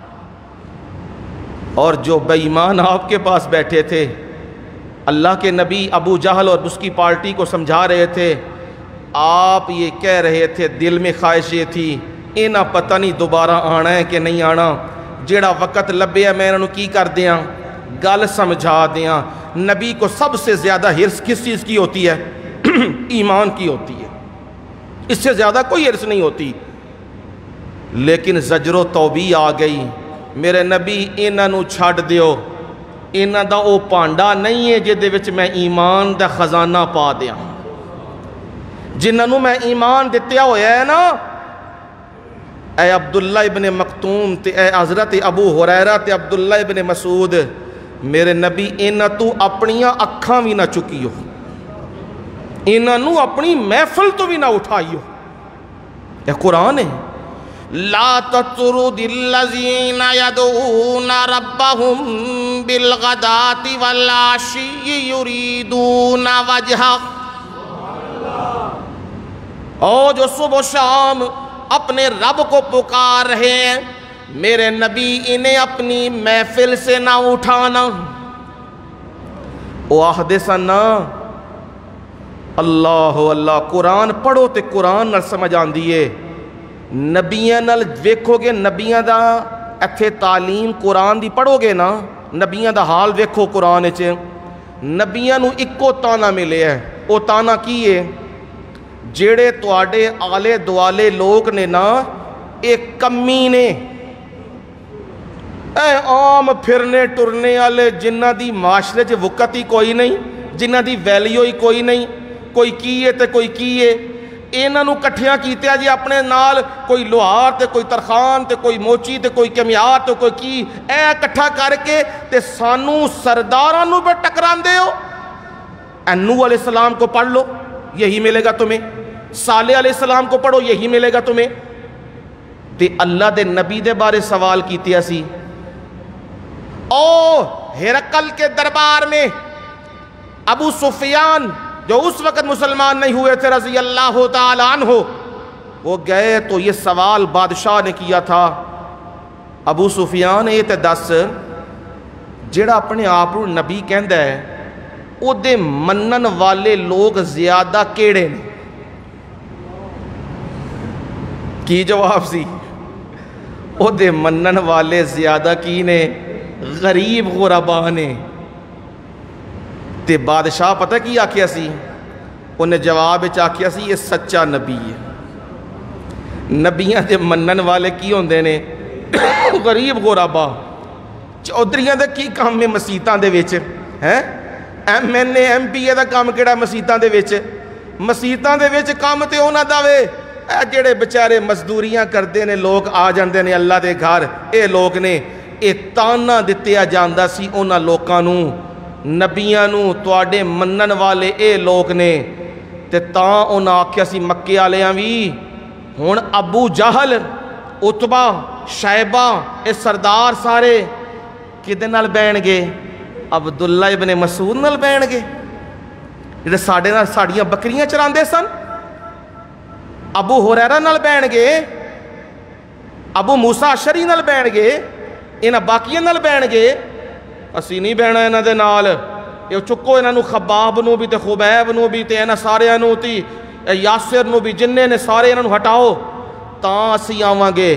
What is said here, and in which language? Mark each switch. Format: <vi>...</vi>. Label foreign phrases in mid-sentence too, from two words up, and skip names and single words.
<ur>اور جو بے ایمان آپ کے پاس بیٹھے تھے، اللہ کے نبی ابو جہل اور اس کی پارٹی کو سمجھا رہے تھے، آپ یہ کہہ رہے تھے، دل میں خواہش یہ تھی</ur> <pa>انہاں پتہ نہیں دوبارہ آنا ہے کہ نہیں آنا، جیڑا وقت لبے ہے میں انہوں کی کر دیاں، گل سمجھا دیاں۔</pa> <ur>نبی کو سب سے زیادہ ہرس کس چیز کی ہوتی ہے؟ ایمان کی ہوتی ہے، اس سے زیادہ کوئی ہرس نہیں ہوتی۔</ur> <pa>لیکن زجر و توبیہ آ گئی، میرے نبی انہوں چھڈ دیو، انہاں دا او پانڈا نہیں ہے جے دے وچ میں ایمان دا خزانہ پا دیاں۔ جنہوں میں ایمان دیتیا ہویا ہے نا، اے عبداللہ ابن مکتوم تے اے حضرت ابو ہریرہ تے عبداللہ ابن مسعود، میرے نبی انہاں تو اپنیاں اکھاں بھی نہ چکیو، انہوں اپنی محفل تو بھی نہ اٹھائیو۔</pa> <ur>یہ قرآن ہے،</ur> <ar>لا تطرد الذین یدعون ربهم بالغداة والعشی یریدون وجہہ،</ar> <ur>اور جو صبح و شام اپنے رب کو پکار رہے ہیں، میرے نبی انہیں اپنی محفل سے نہ اٹھانا۔</ur> <pa>وہ آہدے سنا اللہ اللہ، قرآن پڑھو تے قرآن نال سمجھ آن دیئے، نبیاں نال ویکھو گے، نبیاں دا ایتھے تعلیم قرآن دی پڑھو گے نا، نبیاں دا حال ویکھو قرآن اچ، نبیاں نو اکو تانا ملے ہے، او تانا کی ہے؟ جیڑے تواڈے آلے دوالے لوگ نے نا، ایک کمی نے، اے عام پھرنے ٹرنے والے جنہ دی معاشرے چ وقت ہی کوئی نہیں، جنہ دی ویلیو ہی کوئی نہیں، کوئی کیے تے کوئی کیے، انہاں نو کٹھیاں کیتے جی اپنے نال، کوئی لوہار تے کوئی ترخان تے کوئی موچی تے کوئی کمیار تے کوئی کی، اے کٹھا کر کے تے سانو سرداراں نو پہ ٹکران دے ہو۔</pa> <ur>نوح علیہ السلام کو پڑھ لو، یہی ملے گا تمہیں، صالح علیہ السلام کو پڑھو، یہی ملے گا تمہیں۔</ur> <pa>تے اللہ دے نبی دے بارے سوال کیتے اسی، او</pa> <ur>ہرقل کے دربار میں ابو سفیان جو اس وقت مسلمان نہیں ہوئے تھے رضی اللہ تعالیٰ عنہ، وہ گئے تو یہ سوال بادشاہ نے کیا تھا،</ur> <pa>ابو سفیان یہ تے دس جیڑا اپنے آپ نبی کہندا ہے او دے منن والے لوگ زیادہ کیڑے نے؟ کی جواب سی؟ او دے منن والے زیادہ کی نے؟ غریب غربا نے۔ تے بادشاہ پتہ کی آکھیا سی؟ انہیں جواب آکھیا سی</pa> <ur>یہ سچا نبی ہے۔</ur> <pa>نبیاں دے منن والے کی ہوندے نے؟ غریب غربا۔ چودھریاں دے کی کام میں مسیتاں دے وچ ہیں؟ ایم این اے ایم پی اے دا کام کیڑا مسیتاں دے وچ؟ مسیتاں دے وچ کام تے انہاں دا وے جڑے بچارے مزدوریاں کردے نے، لوگ آ جاندے نے اللہ دے گھر، اے لوگ نے، اے تانا دتیا جاندا سی انہاں لوکاں نو، نبیاں نو، تواڈے منن والے اے لوگ نے۔ تے تاں انہاں آکھیا سی مکے والیاں وی ہن ابو جہل، عتبہ، شیبہ، اے سردار سارے کدے نال بہن گے؟ عبداللہ ابن مسعود نال بہن گے، جڑے ساڈے نال ساڈیاں بکریاں چراندے سن؟ ابو ہریرہ نال بہن گے؟ ابو موسیٰ اشعری نال بہن گے؟ انہاں باقیاں نال بہن گے؟ اسی نہیں بہنا انہاں دے نال، یہ چکو انہاں نو خباب نو بھی تے خبیب نو بھی تے انہاں سارے نو تی یاسر نو بھی، جننے نے سارے انہاں نو ہٹاؤ تاں اسی آواں گے۔</pa>